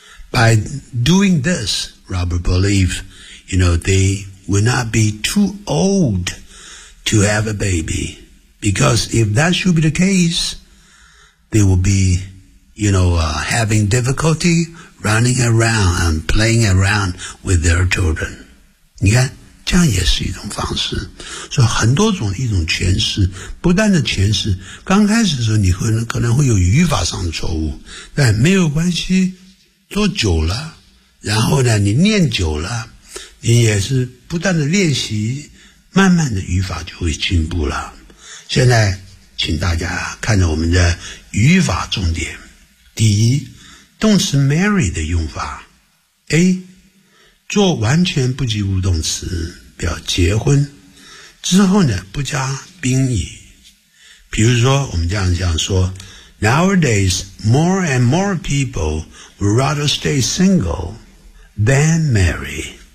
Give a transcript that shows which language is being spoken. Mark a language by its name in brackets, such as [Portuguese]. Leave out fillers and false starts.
[English] By doing this, Robert believes, you know, they will not be too old to have a baby. Because if that should be the case, they will be, you know, having difficulty running around and playing around with their children. [Chinese] 你看，这样也是一种方式。所以很多种一种诠释，不断的诠释，刚开始的时候你会可能会有语法上的错误，但没有关系，做久了，然后呢，你念久了，你也是不断的练习，慢慢的语法就会进步了。现在请大家看着我们的语法重点。第一，动词 marry 的用法 A 做完全不及物动词，表结婚之后呢，不加宾语。比如说我们这样说， [English] Nowadays more and more people would rather stay single than marry。